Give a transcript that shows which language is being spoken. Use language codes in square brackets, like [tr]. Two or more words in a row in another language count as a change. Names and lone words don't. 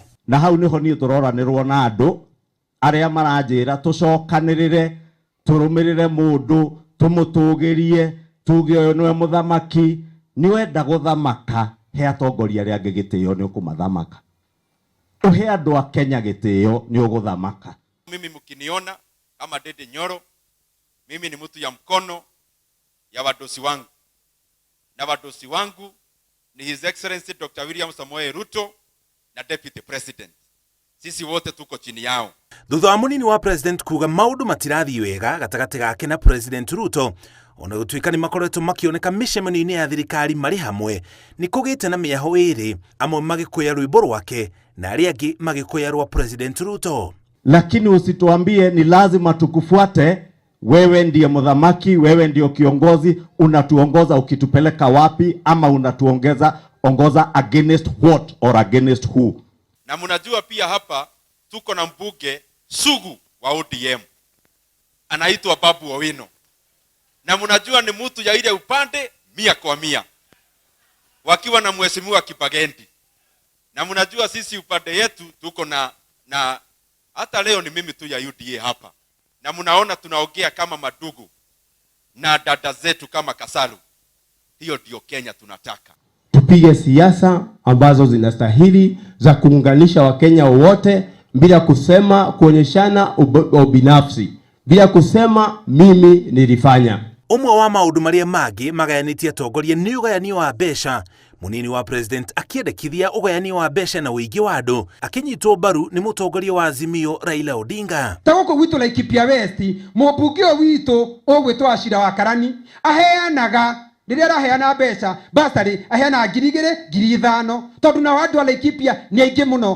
[ki] Na hau niho niĩ tũroranĩrwo na andũ arĩa maranjĩra tũcokanĩrĩre, tũrũmĩrĩre mũndũ, tũmũtũgĩrie, tuge ũyũ nĩwe mũthamaki. Nĩ wenda gũthamaka, he atongoria arĩa angĩ gĩtĩo nĩ ũkũmathamaka. Ũhe andũ a Kenya gĩtĩo nĩ ũgũthamaka. [sw] Mimi mkiniona kama Ndindi Nyoro, mimi ni mtu ya mkono ya wadosi wangu, na wadosi wangu ni [en] His Excellency Dr. [sw] William Samoei Ruto na [en] Deputy President. [sw] Sisi wote tuko chini yao. [ki] Thutha wa munini wa President kuga maũndũ matirathiĩ wega gatagatĩ gake na President Ruto, ona gũtuĩka nĩ makoretwo makĩoneka mĩcemanio-inĩ ya thirikari marĩ hamwe, nĩ kũgĩte na mĩaho ĩrĩ, amwe magĩkũya rwĩmbo rwake na arĩa angĩ magĩkũya rwa President Ruto. [sw] Lakini usituambie ni lazima tukufuate. Wewe ndiye mudhamaki, wewe ndio kiongozi, unatuongoza ukitupeleka wapi, ama ongoza [en] against what or against who? [sw] Na mnajua pia hapa tuko na mbunge sugu wa ODM anaitwa Babu Owino, na mnajua ni mtu ya ile upande 100%, wakiwa na mheshimiwa Kibagendi. Na mnajua sisi upande yetu tuko na hata leo ni mimi tu ya UDA hapa, na mnaona tunaongea kama madugu na dada zetu kama Kasalu. Hiyo ndio Kenya tunataka. Tupige siasa ambazo zinastahili za kuunganisha Wakenya wote, bila kusema kuonyeshana ubinafsi, bila kusema mimi nilifanya. [ki] Umwe wa maũndũ marĩa mangĩ magayanĩtie atongoria nĩ ũgayanio wa mbeca, munini wa President akĩendekithia ũgayanio wa mbeca na ũingĩ wa andũ, akĩnyitwo mbaru nĩ mũtongoria wa Azimio Raila Odinga. Tagũkũ gwitũ Laikipia West, mũmbunge witũ ũgwĩtwo Achira wa Karani aheanaga rĩrĩa araheana mbeca basarĩ aheana 2,000 tondũ na andũ a Laikipia nĩ aingĩ mũno.